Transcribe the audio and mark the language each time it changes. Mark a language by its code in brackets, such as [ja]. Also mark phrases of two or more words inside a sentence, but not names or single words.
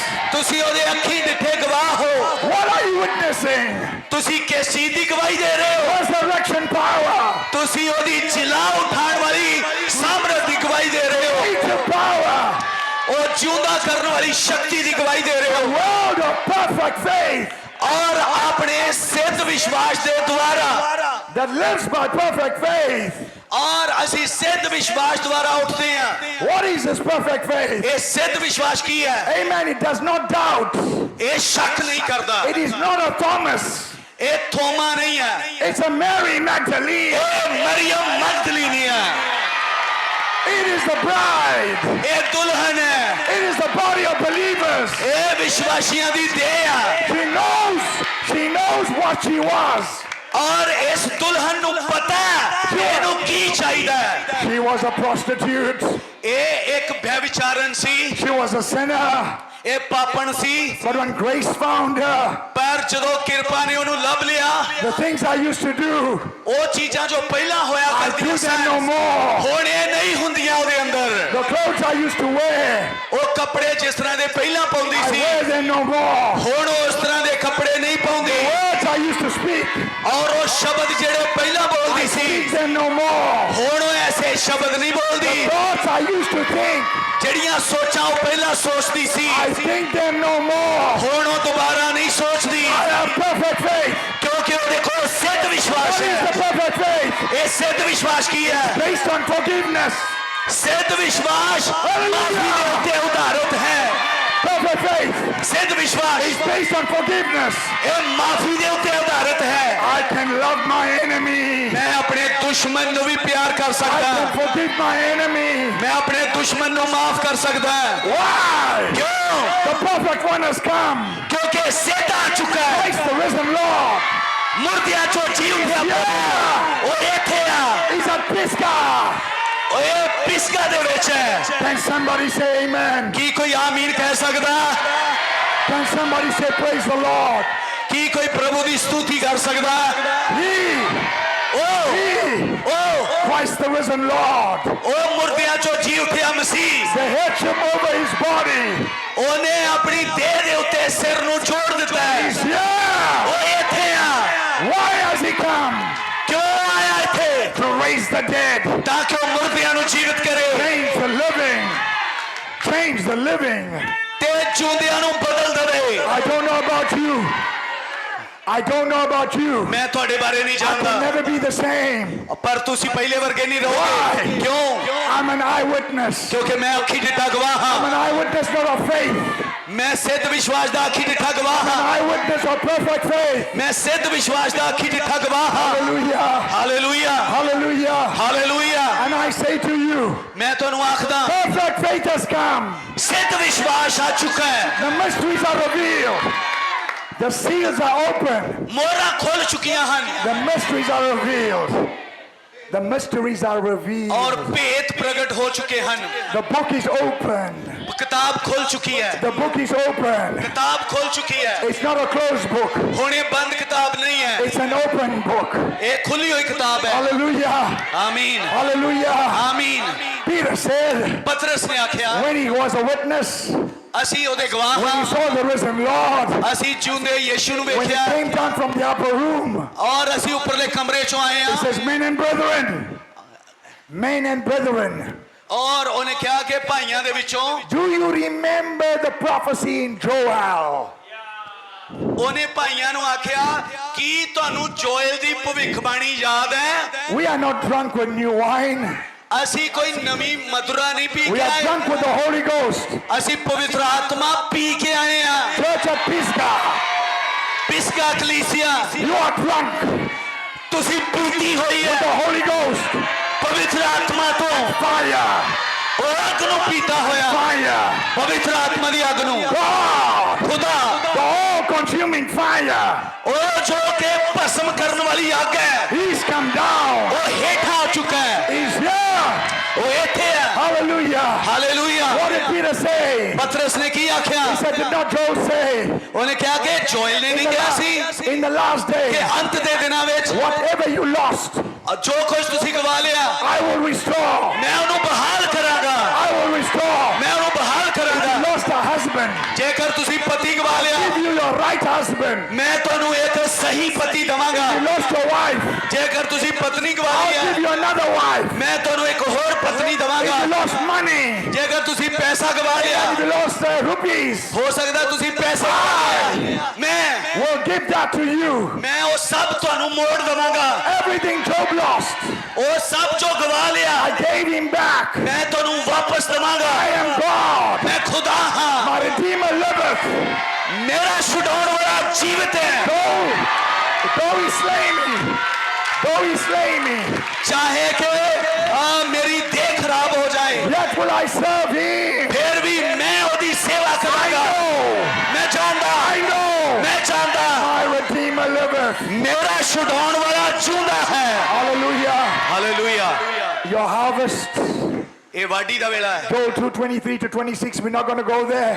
[pa] ਤੁਸੀ ਓਦੇ ਅੱਖੀ ਡਿੱਠੇ ਗਵਾਹ ਹੋ। [en] What are you witnessing? [pa] ਤੁਸੀ ਕਿਸ ਚੀਜ਼ ਕੀ ਗਵਾਹੀ ਦੇ ਰਹੇ ਹੋ? [en] Resurrection power. [pa] ਤੁਸੀ ਓਦੀ ਜਿਲਾ ਉਠਾਣ ਵਾਲੀ ਸਾਮਰਥ ਕੀ ਗਵਾਹੀ ਦੇ ਰਹੇ ਹੋ, [en] Nature power. [hi] और जिंदा करने वाली शक्ति की गवाही दे रहे [en] A [hi] हो, [en] world of perfect faith [hi] और अपने सिद्ध विश्वास के द्वारा [en] that lives by perfect faith. [hi] और असी सिद्ध विश्वास द्वारा उठते हैं। [en] What is this perfect faith? [pa] ਯੇ ਸਿੱਧ ਵਿਸ਼ਵਾਸ ਕੀ ਹੈ, [en] Amen. It does not doubt. [hi] ये शक नहीं करता, [en] It is not a Thomas. [hi] ये थोमा नहीं है, [en] It's a Mary Magdalene. [hi] ये मरियम मगदलीनी है, [en] It is the bride. [hi] ये दुल्हन है, [en] It is the body of believers. [hi] ये विश्वासियों की देह है। [en] She knows what she was. [pa] ਔਰ ਇਸ ਦੁਲਹਨ ਨੁ ਪਤਾ ਹੈ ਏਨੁ ਕੀ ਚਾਹੀਏ। [en] She was a prostitute. [pa] ਯੇ ਏਕ ਵਿਭਚਾਰਨ ਸੀ, [en] She was a sinner. [pa] ਯੇ ਪਾਪਣ ਸੀ, [en] But when grace found her, [pa] ਪਰ ਜਦੋਂ ਕਿਰਪਾ ਨੇ ਓਨੁ ਲੱਭ ਲਿਆ, [en] the things I used to do, [pa] ਵੋ ਚੀਜ਼ਾਂ ਜੋ ਪਹਿਲਾ ਹੋਇਆ [en] I do [pa] करदियां [en] them no [pa] सन, [en] more. [pa] ਹੁਣ ਯੇ ਨਹੀਂ ਹੁੰਦੀਆਂ ਓਦੇ ਅੰਦਰ। [en] The clothes I used to wear, [pa] ਵੋ ਕਪੜੇ ਜਿਸ ਤਰ੍ਹਾਂ ਦੇ ਪਹਿਲਾ ਪਾਉਂਦੀ [en] I [pa] सी, [en] wear them no more. [pa] ਹੁਣ ਉਸ ਤਰ੍ਹਾਂ ਦੇ ਕਪੜੇ ਨਹੀਂ ਪਾਉਂਦੀ, [en] Words I used to speak, [pa] ਔਰ ਵੋ ਸ਼ਬਦ ਜੇੜ੍ਹੇ ਪਹਿਲਾ ਬੋਲਦੀ [en] I [pa] सी, [en] speak them no more. [pa] ਹੁਣ ਵੋ ਐਸੇ ਸ਼ਬਦ ਨਹੀਂ ਬੋਲਦੀ। [en] Thoughts I used to think, [pa] ਜੇੜ੍ਹੀਆਂ ਸੋਚਾਂ ਵੋ ਪਹਿਲਾ ਸੋਚਦੀ ਸੀ, [en] I think them no more. [pa] ਹੁਣ ਵੋ ਦੋਬਾਰਾ ਨਹੀਂ ਸੋਚਦੀ, [en] I have perfect faith. [hi] क्योंकि वो देखो सिद्ध विश्वास [en] What is [hi] है। [en] the perfect faith? [pa] ਯੇ ਸਿੱਧ ਵਿਸ਼ਵਾਸ ਕੀ ਹੈ, [en] Based on forgiveness. [pa] ਸਿੱਧ ਵਿਸ਼ਵਾਸ ਮਾਫ਼ੀ ਦੇ ਉੱਤੇ ਉਦਾਰਤ ਹੈ। [en] Perfect faith [pa] ਸਿੱਧ ਵਿਸ਼ਵਾਸ [en] is based on forgiveness. [pa] ਯੇ ਮਾਫ਼ੀ ਦੇ ਉੱਤੇ ਉਦਾਰਤ ਹੈ। [en] I can love my enemy. [pa] ਮੈਂ ਅਪਣੇ ਦੁਸ਼ਮਣ ਨੁ ਭੀ ਪਿਆਰ ਕਰ [en] I [hi] सकता, [en] can forgive my enemy. [pa] ਮੈਂ ਅਪਣੇ ਦੁਸ਼ਮਣ ਨੁ ਮਾਫ਼ ਕਰ ਸਕਤਾ। [en] Why? [hi] क्यों? [en] The perfect one has come. [hi] क्योंकि सिद्ध आ चुका है, [en] Christ the risen Lord. [pa] ਮੁਰਦਿਆ ਜੋ ਜੀ ਉਠਾ ਵੋ ਇੱਥੇ ਆ, [en] He's at Pisgah. [pa] ਓਏ ਪਿਸਗਾ ਦੇ ਵਿੱਚ ਹੈ। [en] Can somebody say amen? [pa] ਕੀ ਕੋਈ ਆਮੀਨ ਕਹਿ ਸਕਦਾ? [en] Can somebody say praise the Lord? [pa] ਕੀ ਕੋਈ ਪ੍ਰਭੂ ਦੀ ਸਤੁਤੀ ਕਰ ਸਕਦਾ? ਓ [en] Christ the risen Lord, [pa] ਉਹ ਮੁਰਦਿਆਂ ਚੋਂ ਜੀ ਉੱਠਿਆ ਮਸੀਹ, [en] the headship over his body. [pa] ਉਹਨੇ ਆਪਣੀ ਦੇਹ ਦੇ ਉੱਤੇ ਸਿਰ ਨੂੰ ਜੋੜ ਦਿੱਤਾ ਹੈ। [en] He's here. [pa] ਉਹ ਇੱਥੇ ਆ। [en] Why has he come? [pa] ਕਿਉਂ ਆਇਆ ਇੱਥੇ? [en] To raise the dead, [pa] ਤਾਂ ਕਿ ਉਹ ਮੁਰਦਿਆਂ ਨੂੰ ਜੀਵਿਤ ਕਰੇ [en] change the living, change the living. [pa] ਤੇ ਜਿਉਂਦਿਆਂ ਨੂੰ ਬਦਲ ਦੇਵੇ। [en] I don't know about you. I don't know about you. [pa] ਮੈਂ ਤੁਹਾਡੇ ਬਾਰੇ ਨਹੀਂ [en] I can [pa] ਜਾਣਦਾ, [en] never be the same. [pa] ਪਰ ਤੁਸੀਂ ਪਹਿਲੇ ਵਰਗੇ ਨਹੀਂ ਰਹੋਗੇ। [en] Why? [pa] ਕਿਉਂ? [en] I'm an eyewitness. [pa] ਕਿਉਂਕਿ ਮੈਂ ਅੱਖੀ ਡਿੱਠਾ ਗਵਾਹ [en] I'm [pa] ਹਾਂ। [en] an eyewitness not of faith. [pa] ਮੈਂ ਸਿੱਧ ਵਿਸ਼ਵਾਸ ਦਾ ਅੱਖੀ ਡਿੱਠਾ ਗਵਾਹ [en] An [pa] ਹਾਂ। [en] eyewitness of perfect faith. [pa] ਮੈਂ ਸਿੱਧ ਵਿਸ਼ਵਾਸ ਦਾ ਅੱਖੀ ਡਿੱਠਾ ਗਵਾਹ ਹਾਂ। [en] Hallelujah. [pa] ਹਾਲੇਲੂਇਆ, [en] Hallelujah. [pa] ਹਾਲੇਲੂਇਆ। [en] And I say to you, [pa] ਮੈਂ ਤੁਹਾਨੂੰ ਆਖਦਾ, [en] perfect faith has come. [pa] ਸਿੱਧ ਵਿਸ਼ਵਾਸ ਆ ਚੁੱਕਾ ਹੈ। [en] The mysteries are revealed. The seals are open. [pa] ਮੋਹਰਾਂ ਖੁੱਲ ਚੁੱਕੀਆਂ ਹਨ [en] The mysteries are revealed. The mysteries are revealed. [pa] ਔਰ ਭੇਤ ਪ੍ਰਗਟ ਹੋ ਚੁੱਕੇ ਹਨ। [en] The book is open. [pa] ਕਿਤਾਬ ਖੁੱਲ ਚੁੱਕੀ ਹੈ। [en] The book is open. [pa] ਕਿਤਾਬ ਖੁੱਲ ਚੁੱਕੀ ਹੈ। [en] It's not a closed book. [pa] ਹੁਣ ਇਹ ਬੰਦ ਕਿਤਾਬ ਨਹੀਂ ਹੈ, [en] It's an open book. [pa] ਇਹ ਖੁੱਲੀ ਹੋਈ ਕਿਤਾਬ ਹੈ। [en] Hallelujah. [pa] ਆਮੀਨ, [en] Hallelujah. [pa] ਆਮੀਨ। [en] Peter said, [pa] ਪਤਰਸ ਨੇ ਆਖਿਆ, [en] when he was a witness, [pa] ਅਸੀਂ ਉਹਦੇ ਗਵਾਹ [en] when he [pa] ਹਾਂ। [en] saw the risen Lord, [pa] ਅਸੀਂ ਜਿਉਂਦੇ ਯੀਸ਼ੂ ਨੂੰ [en] when he [pa] ਵੇਖਿਆ [en] came down from the upper room, [pa] ਔਰ ਅਸੀਂ ਉੱਪਰਲੇ ਕਮਰੇ ਚੋਂ ਆਏ [en] he [pa] ਹਾਂ। [en] says, men and brethren, men and brethren, [pa] ਔਰ ਉਹਨੇ ਕਿਹਾ ਕਿ ਭਾਈਆਂ ਦੇ ਵਿੱਚੋਂ, [en] do you remember the prophecy in Joel? [pa] ਉਹਨੇ ਭਾਈਆਂ ਨੂੰ ਆਖਿਆ, ਕੀ ਤੁਹਾਨੂੰ ਜੋਇਲ ਦੀ ਭਵਿੱਖਬਾਣੀ ਯਾਦ ਹੈ? [en] We are not drunk with new wine. [pa] ਅਸੀਂ ਕੋਈ ਨਵੀਂ ਮਧੁਰਾ ਨਹੀਂ ਪੀ [en] We [pa] ਕੇ [en] are [pa] ਆਏ, [en] drunk with the Holy Ghost. [pa] ਅਸੀਂ ਪਵਿੱਤਰ ਆਤਮਾ ਪੀ ਕੇ ਆਏ ਹਾਂ। [en] Church at Pisgah, [pa] ਪਿਸਗਾ ਕਲੀਸਿਆ, [en] you are drunk [pa] ਤੁਸੀਂ ਪੀਤੀ ਹੋਈ [en] with [pa] ਹੈ [en] the Holy Ghost. [pa] ਪਵਿੱਤਰ ਆਤਮਾ ਤੋਂ। [en] Fire, [pa] ਉਹ ਅੱਗ ਨੂੰ ਪੀਤਾ ਹੋਇਆ, [en] fire. [pa] ਪਵਿੱਤਰ ਆਤਮਾ ਦੀ ਅੱਗ ਨੂੰ। [en] God, [pa] ਖੁਦਾ, [en] the all-consuming fire. [pa] ਉਹ ਜੋ ਕਿ ਭਸਮ ਕਰਨ ਵਾਲੀ ਅੱਗ ਹੈ, [en] He's come down. [pa] ਉਹ ਹੇਠਾਂ ਆ ਚੁੱਕਾ ਹੈ, [en] He's here. [pa] ਉਹ ਇੱਥੇ ਹੈ। [en] Hallelujah. [pa] ਹਾਲੇਲੂਇਆ। [en] What did Peter say? [pa] ਪਤਰਸ ਨੇ ਕੀ ਆਖਿਆ? [en] He said, did not Joel say, [pa] ਉਹਨੇ ਕਿਹਾ ਕਿ ਜੋਇਲ ਨੇ [en] in [pa] ਨਹੀਂ [en] the, [pa] ਕਿਹਾ ਸੀ [en] in the last [pa] ਕਿ [en] days, [pa] ਅੰਤ ਦੇ ਦਿਨਾਂ ਵਿੱਚ [en] whatever you lost, [pa] ਜੋ ਕੁਝ ਤੁਸੀਂ ਗਵਾ ਲਿਆ, [en] I will restore. [pa] ਮੈਂ ਉਹਨੂੰ ਬਹਾਲ ਕਰਾਂਗਾ, [en] I will restore. [pa] ਮੈਂ ਉਹਨੂੰ ਬਹਾਲ [en] You [pa] ਕਰਾਂਗਾ। [en] lost a husband. [pa] ਜੇਕਰ ਤੁਸੀਂ ਪਤੀ ਗਵਾ ਲਿਆ, [en] Give you your right husband. [pa] ਮੈਂ ਤੁਹਾਨੂੰ ਇੱਕ ਸਹੀ ਪਤੀ ਦਵਾਂਗਾ। [en] You lost your wife. [pa] ਜੇਕਰ ਤੁਸੀਂ ਪਤਨੀ ਗਵਾ [en] I'll [pa] ਲਈ [en] give [pa] ਹੈ, [en] you another wife. [pa] ਮੈਂ ਤੁਹਾਨੂੰ ਇੱਕ ਹੋਰ ਪਤਨੀ [en] If [pa] ਦਵਾਂਗਾ। [en] you lost money, [pa] ਜੇਕਰ ਤੁਸੀਂ ਪੈਸਾ ਗਵਾ ਲਿਆ, [en] if you lost rupees, [pa] ਹੋ ਸਕਦਾ ਤੁਸੀਂ ਪੈਸੇ ਗਵਾ ਲਿਆ, ਮੈਂ [en] we'll give that to you. [pa] ਉਹ ਸਭ ਤੁਹਾਨੂੰ ਮੋੜ ਦਵਾਂਗਾ। [en] Everything Job lost, [pa] ਉਹ ਸਭ ਜੋ ਗਵਾ ਲਿਆ, [en] I gave him back. [pa] ਮੈਂ ਤੁਹਾਨੂੰ ਵਾਪਸ ਦਵਾਂਗਾ। [en] I am God. [pa] ਮੈਂ ਖੁਦਾ ਹਾਂ, [en] My Redeemer liveth. [pa] ਮੇਰਾ ਛੁਡਾਉਣ ਵਾਲਾ ਜੀਵਤ ਹੈ। [en] Though he slay me, though he slay me, [pa] ਚਾਹੇ ਕਿ ਮੇਰੀ ਦੇਹ ਖਰਾਬ ਹੋ ਜਾਏ, [en] yet will I serve him. [pa] ਫਿਰ ਵੀ ਮੈਂ ਉਹਦੀ ਸੇਵਾ [en] I [pa] ਕਰਾਂਗਾ। [en] know, [pa] ਮੈਂ ਜਾਣਦਾ, [en] I know, [pa] ਮੈਂ ਜਾਣਦਾ, [en] my Redeemer liveth. [pa] ਮੇਰਾ ਛੁਡਾਉਣ ਵਾਲਾ ਜਿਉਂਦਾ ਹੈ। [en] Hallelujah. [pa] ਹਾਲੇਲੂਇਆ। [en] Your harvest, [pa] ਇਹ ਵਾਢੀ ਦਾ ਵੇਲਾ ਹੈ। [en] Joel 2:23 to 26, we're not going to go there.